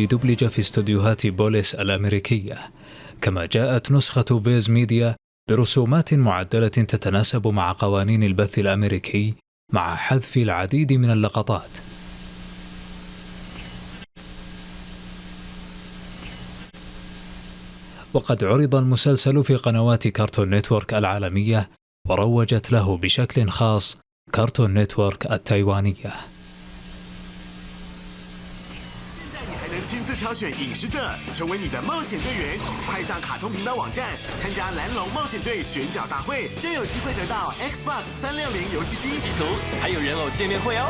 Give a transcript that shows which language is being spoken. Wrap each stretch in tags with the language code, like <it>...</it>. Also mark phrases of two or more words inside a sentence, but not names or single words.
<ar>دبلج في استوديوهات بوليس الأمريكية، كما جاءت نسخة فيز ميديا برسومات معدلة تتناسب مع قوانين البث الأمريكي مع حذف العديد من اللقطات. وقد عرض المسلسل في قنوات كارتون نتورك العالمية، وروجت له بشكل خاص كارتون نتورك التايوانية.</ar> <zh>亲自挑选影视者，成为你的冒险队员。快上卡通频道网站，参加蓝龙冒险队选角大会，就有机会得到 Xbox 360游戏机地图，还有人偶见面会哦。</zh>